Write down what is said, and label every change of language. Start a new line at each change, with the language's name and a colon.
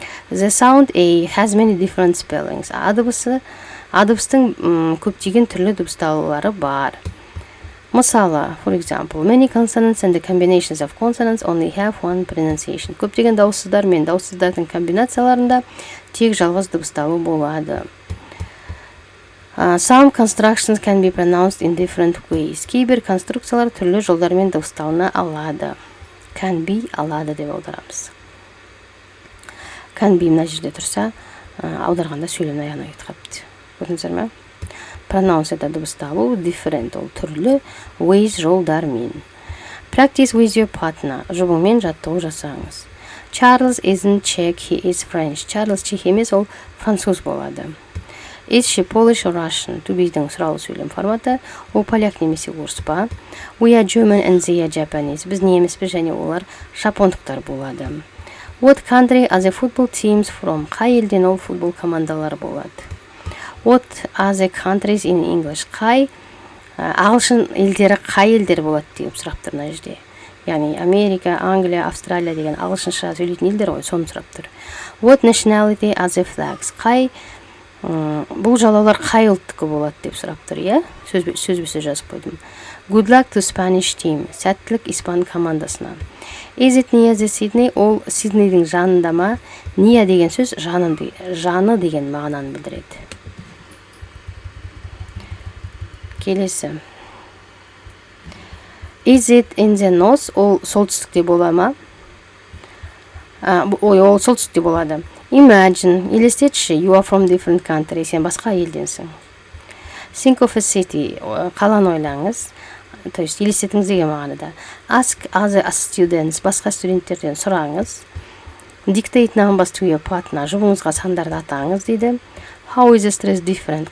English: The sound A has many different spellings.
Kazakh: А дыбыстың көптеген түрлі дыбысталулары бар.
English: Мысалы, for example, many consonants and the combinations of consonants only have one pronunciation.
Kazakh: Көптеген дауыссыздар мен дауыссыздардың комбинацияларында тек жалғыз дыбысталу болады.
English: Some constructions can be pronounced in different ways.
Kazakh: Кейбір конструкциялар түрлі жолдармен дыбысталына алады. Can be алады деп аударамыз. Can be мына жерде тұрса, аударғанда сөйлем аяғына кетіп қалыпты. Көрдіңіздер ме? Pronounce это дыбысталу, different ол түрлі, ways жолдармен.
English: Practice with your partner,
Kazakh: жұбыңмен жаттау жасаңыз.
English: Charles isn't Czech, he is French.
Kazakh: Charles чех емес, ол француз болады.
English: Is she Polish or Russian?
Kazakh: To be'дің сұраулы сөйлем форматы, ол поляк немесе орыс па?
English: We are German and they are Japanese.
Kazakh: Біз неміспіз және олар жапондықтар болады.
English: What country are the football teams from?
Kazakh: Қай елден ол футбол командалары болады?
English: What are the countries in English?
Kazakh: Қай ағылшын елдері қай елдер болады деп сұрап тұр мына жерде. Яғни Америка, Англия, Австралия деген ағылшынша сөйлейтін елдер ғой, соны сұрап тұр.
English: What nationality are the flags?
Kazakh: Бұл жалаулар қай ұлттікі болады деп сұрап тұр, иә? Сөзбе-сөз жазып қойдым.
English: Good luck to Spanish team.
Kazakh: Сәттілік испан командасына.
English: Is it near the Sydney?
Kazakh: Ол Сиднейдің жанында ма? Near деген сөз жаны деген мағынаны білдіреді. Келесі.
English: Is it in the north?
Kazakh: Ол солтүстікте бола ма? Ол солтүстікте болады.
English: Imagine,
Kazakh: елестетші,
English: you are from different country,
Kazakh: сен басқа елденсің.
English: Think of a city,
Kazakh: қаланы ойлаңыз, то есть елестетіңіз деген мағынада.
English: Ask other students,
Kazakh: басқа студенттерден сұраңыз.
English: Dictate numbers to your partner,
Kazakh: жұбыңызға сандарды атаңыз дейді.
English: How is the stress different?